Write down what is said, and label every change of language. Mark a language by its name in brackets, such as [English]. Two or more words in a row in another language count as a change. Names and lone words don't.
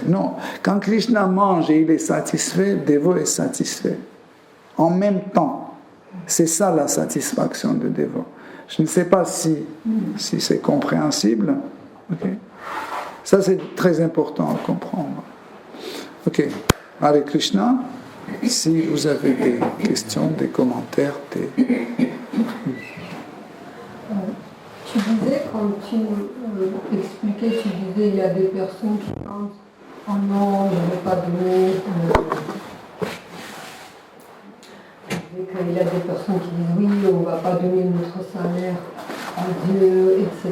[French] Non. Quand Krishna mange et il est satisfait, Devo est satisfait. En même temps. C'est ça la satisfaction de Devo. Je ne sais pas si c'est compréhensible. Okay. Ça, c'est très important à comprendre. Ok. [Sanskrit] Hare Krishna. [French] Si vous avez des questions, des commentaires, Tu disais, quand tu expliquais, tu disais il y a des personnes qui pensent « Oh non, je ne vais pas donner il y a des personnes qui disent oui, on ne va pas donner notre salaire à Dieu, etc.